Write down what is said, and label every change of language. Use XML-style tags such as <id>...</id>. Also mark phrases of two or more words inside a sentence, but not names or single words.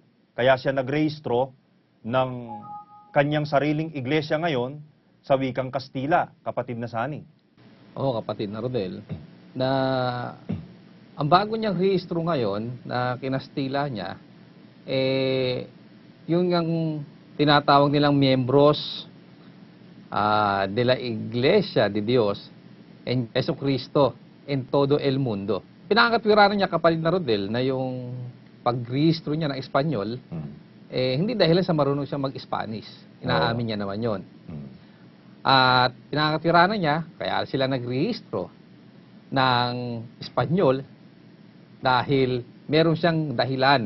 <tl>Kaya siya nagrehistro ng kanyang sariling iglesia ngayon sa wikang Kastila, kapatid na Sani. Oo, kapatid na Rodel, na ang bago niyang rehistro ngayon na kinastila niya, yung tinatawag nilang miyembros de la Iglesia de Dios en Jesucristo en todo el mundo. Pinakatwiranan niya, kapatid na Rodel, na yung pagrehistro niya ng Espanyol, hindi dahil sa marunong siya mag-Spanish. Inaamin niya naman yon. At pinakatwiranan niya, kaya sila nagrehistro ng Espanyol dahil meron siyang dahilan.</tl>